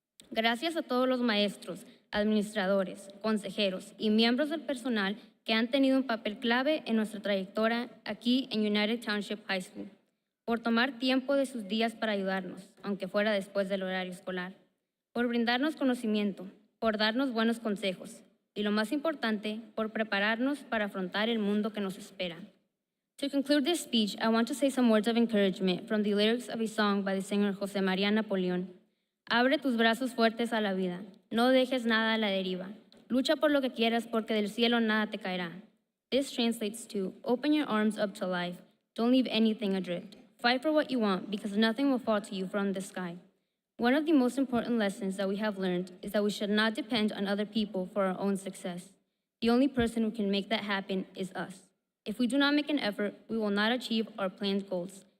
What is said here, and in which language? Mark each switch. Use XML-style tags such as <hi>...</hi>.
<es>Gracias a todos los maestros, administradores, consejeros y miembros del personal que han tenido un papel clave en nuestra trayectoria aquí en United Township High School, por tomar tiempo de sus días para ayudarnos, aunque fuera después del horario escolar, por brindarnos conocimiento, por darnos buenos consejos y, lo más importante, por prepararnos para afrontar el mundo que nos espera.</es> <en>To conclude this speech, I want to say some words of encouragement from the lyrics of a song by the singer José María Napoleón.</en> <es>Abre tus brazos fuertes a la vida, no dejes nada a la deriva. Lucha por lo que quieras porque del cielo nada te caerá.</es> <en>This translates to open your arms up to life. Don't leave anything adrift. Fight for what you want because nothing will fall to you from the sky. One of the most important lessons that we have learned is that we should not depend on other people for our own success. The only person who can make that happen is us. If we do not make an effort, we will not achieve our planned goals.</en>